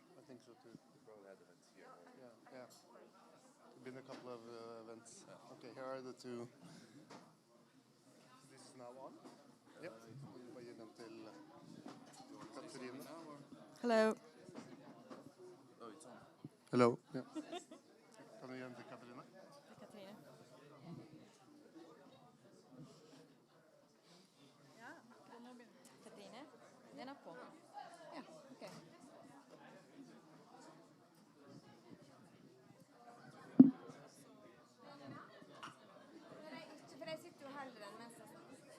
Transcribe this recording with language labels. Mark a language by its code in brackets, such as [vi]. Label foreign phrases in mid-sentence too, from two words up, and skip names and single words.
[en] think so too. We probably had events here. Yeah. Been a couple of events. Okay, here are the two. This is now on. Yep. [no] Bare gi den til Katrine. [en] Hello. Oh, it's on. Hello. Yeah. [no] Kan du gi den til Katrine? Katrine. Ja, Katrine, den er på. Ja, ok. For jeg sitter jo heller enn mens jeg snakker.